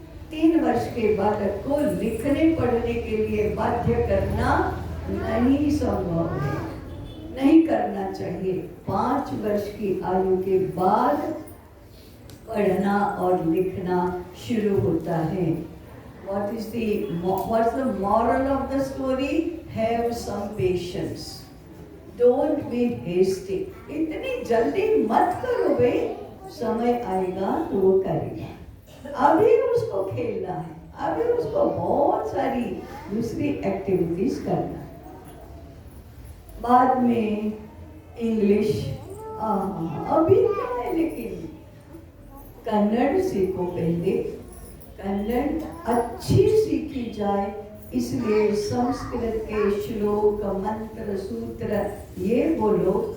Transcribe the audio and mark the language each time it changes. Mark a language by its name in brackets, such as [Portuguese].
[Hindi] 3 वर्ष के बालक को लिखने पढ़ने के लिए बाध्य करना नहीं संभव है, नहीं करना चाहिए। 5 वर्ष की आयु के बाद पढ़ना और लिखना शुरू होता है। [English] What's the moral of the story? Have some patience. Don't be hasty। [Hindi] इतनी जल्दी मत करो भाई, समय आएगा तो वो करेगा। अभी उसको खेलना है, अभी उसको बहुत सारी दूसरी एक्टिविटीज करना है। बाद में इंग्लिश, अभी क्या है, लेकिन कन्नड़ सीखो पहले, कन्नड़ अच्छी सीखी जाए, इसलिए संस्कृत के श्लोक मंत्र सूत्र ये बोलो।